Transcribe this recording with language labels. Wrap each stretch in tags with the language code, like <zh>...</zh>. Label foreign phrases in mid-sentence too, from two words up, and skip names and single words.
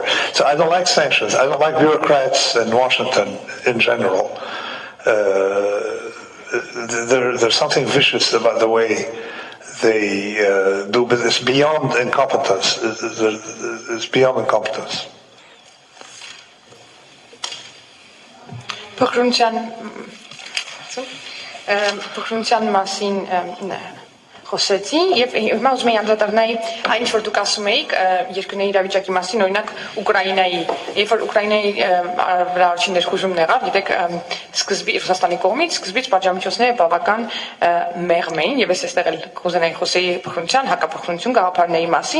<en>So I don't like sanctions. I don't like bureaucrats in Washington in general. There's something vicious about the way they do business beyond incompetence. It's beyond incompetence.</en> <hy>Փոքրունցյան մասին խոսեցի եւ հիմա ուզում եմ անդրադառնալ այն ինչ որ դուք ասում էիք երկրների իրավիճակի մասին, օրինակ Ուկրաինայի, երբ որ Ուկրաինայի վրա առաջին ներխուժումն եղավ, գիտեք, սկզբի Ռուսաստանի կողմից սկզբից պատժամիջոցները բավական մեղմ էին եւ ես այստեղ էլ կուզենայի խոսեի փոքրունցյան, հակափոքրունցություն գաղափարների մասին,</hy>